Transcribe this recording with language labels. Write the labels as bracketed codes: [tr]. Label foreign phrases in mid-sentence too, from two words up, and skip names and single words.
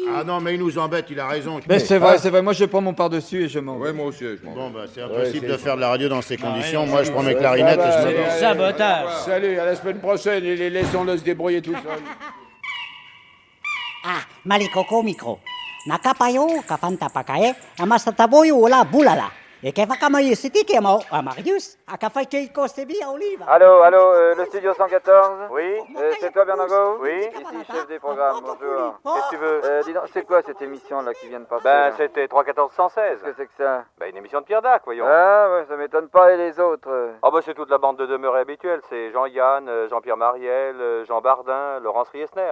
[fr] Ah non, mais il nous embête, il a raison. Mais c'est vrai. Moi, je prends mon par-dessus et je m'en vais. Ouais, moi aussi, je m'en vais. Bon, bah, c'est impossible c'est- de faire de la radio dans ces conditions. Moi, je prends mes clarinettes et je me C'est barre. du sabotage. Salut, à la semaine prochaine et laissons-le se débrouiller tout seul. Ah, Mali Coco micro. Nakapayo, kafanta pakae, amasataboyo wala bulala. Et kefa kamaye siti kemo, Marius, akafai kostebi à Olive. Allô, le studio 114? Oui, c'est toi, Bernardo? Oui, ici, chef des programmes, bonjour. Qu'est-ce que tu veux? Dis donc, c'est quoi cette émission-là qui vient de passer? Ben, c'était 3-14-116. Qu'est-ce que c'est que ça? Ben, une émission de Pierre Dac, voyons. Ah, ouais, ça m'étonne pas, et les autres? Ah, ben, c'est toute la bande de demeurés habituelle. C'est Jean-Yann, Jean-Pierre Mariel, Jean Bardin, Laurence Riesner.